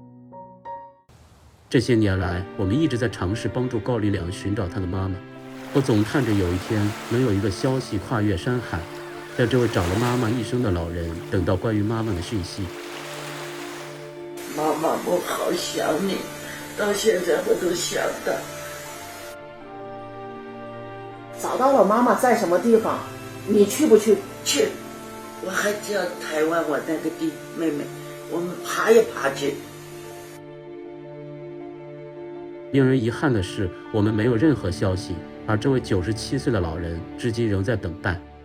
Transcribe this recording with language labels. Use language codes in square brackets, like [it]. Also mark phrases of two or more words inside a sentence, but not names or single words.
[zh] 這些年來，我們一直在嘗試幫助高麗良尋找他的媽媽。我總盼着有一天能有一個消息跨越山海，讓這位找了媽媽一生的老人等到關於媽媽的訊息。媽媽，我好想你，到現在我都想的。找到了媽媽在什麼地方？你去不去？去，我還叫台灣我那個妹妹，我們爬也爬去。令人遺憾的是，我們沒有任何消息，而這位97歲的老人至今仍在等待。